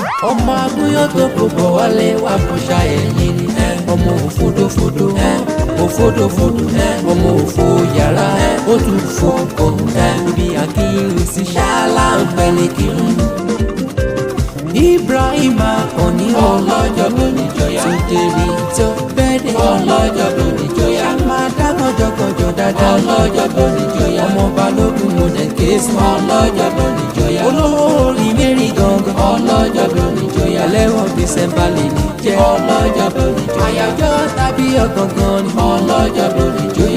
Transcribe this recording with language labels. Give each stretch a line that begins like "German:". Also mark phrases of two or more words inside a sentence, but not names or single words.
Yoruba: Ọmọ agúnyán tó kò bọ̀ wálé wá kó ṣá ẹ̀yìn ni. Ọmọ òfodòfodò, òfodòfodò, ọmọ òfo yàrá, ó tún fo kàn. Ibi àkíyèsí ṣáálá ń pẹ́ ní kírun. Ibrahim Akànní, ọlọ́jọ́ lónìí jọyà.
Nigerian Pidgin: Today be your birthday.
Yoruba: Ọlọ́jọ́ lónìí jọyà. Má dá kọjọkọjọ dáadáa. Ọlọ́jọ́ lónìí jọyà. Ọmọ Balógun mo dẹ̀ ké sí. Ọlọ́jọ́ lónìí jọyà. Olówó orí mẹ́rin gangan. Ọlọ́jọ́ lónìí jọyà. Ẹlẹ́wọ̀n December lè ní jẹ́. Ọlọ́jọ́ lónìí jọyà. Àyájọ́ tàbí ọ̀gangan ni. Ọlọ́jọ́ lónìí jọyà.